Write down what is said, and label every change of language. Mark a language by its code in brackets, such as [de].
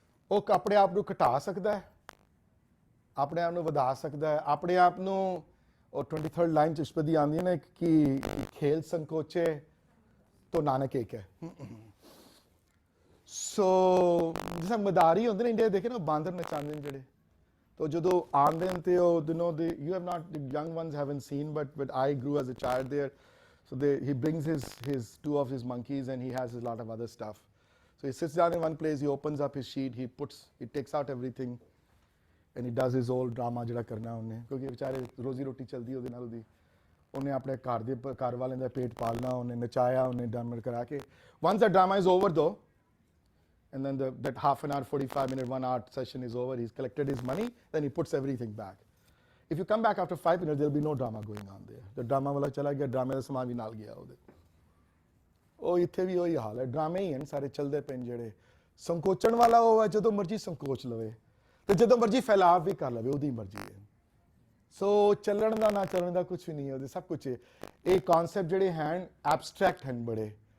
[pa] ਉਹ ਆਪਣੇ ਆਪ ਨੂੰ ਘਟਾ ਸਕਦਾ ਹੈ, ਆਪਣੇ ਆਪ ਨੂੰ ਵਧਾ ਸਕਦਾ ਹੈ, ਆਪਣੇ ਆਪ ਨੂੰ. ਉਹ 23rd ਲਾਈਨ 'ਚ ਅਸ਼ਪਦੀ ਆਉਂਦੀ ਹੈ ਨਾ ਕਿ ਖੇਲ ਸੰਕੋਚੇ तो नानक एक है. सो जिस मदारी होंगे ना इंडिया देखे ना बांदर नचाते हैं जेडे, तो जो आंदे हैं [en] तो you know, you have not, the young ones haven't seen, but I grew as a child there. So he brings his two of his monkeys, and he has a lot of other stuff. So he sits down in one place, he opens up his sheet, he takes out everything, and he does his whole drama [pa] ਜਿਹੜਾ ਕਰਨਾ ਉਹਨੇ, ਕਿਉਂਕਿ ਵਿਚਾਰੇ ਰੋਜ਼ੀ ਰੋਟੀ ਚੱਲਦੀ ਉਹਦੇ ਨਾਲ ਉਹਦੀ, ਉਹਨੇ ਆਪਣੇ ਘਰ ਵਾਲਿਆਂ ਦਾ ਪੇਟ ਪਾਲਣਾ, ਉਹਨੇ ਨਚਾਇਆ, ਉਹਨੇ ਡਰਾਮਾ ਕਰਾ ਕੇ. [en] Once the drama is over though, and then that half an hour, 45 minute, 1 hour session is over, he's collected his money, then he puts everything back. If you come back after 5 minutes, there'll be no drama going on there. [pa] The drama wala chala gaya, drama ਦਾ ਸਮਾਂ ਵੀ ਨਾਲ ਗਿਆ ਉਹਦੇ. ਉਹ ਇੱਥੇ ਵੀ ਉਹੀ ਹਾਲ ਹੈ, ਡਰਾਮੇ ਹੀ ਹਨ ਸਾਰੇ ਚੱਲਦੇ ਪਏ ਜਿਹੜੇ. ਸੰਕੋਚਣ ਵਾਲਾ ਉਹ ਹੈ ਜਦੋਂ ਮਰਜ਼ੀ ਸੰਕੋਚ ਲਵੇ, ਤੇ ਜਦੋਂ ਮਰਜ਼ੀ ਫੈਲਾਵ ਵੀ ਕਰ ਲਵੇ, ਉਹਦੀ ਮਰਜ਼ੀ ਹੈ. ਸੋ ਚੱਲਣ ਦਾ ਨਾ ਚੱਲਣ ਦਾ ਕੁਝ ਵੀ ਨਹੀਂ ਹੈ ਉਹਦੇ, ਸਭ ਕੁਝ ਹੈ. ਇਹ ਕਨਸੈਪਟ ਜਿਹੜੇ ਹਨ ਐਬਸਟਰੈਕਟ ਹਨ ਬੜੇ.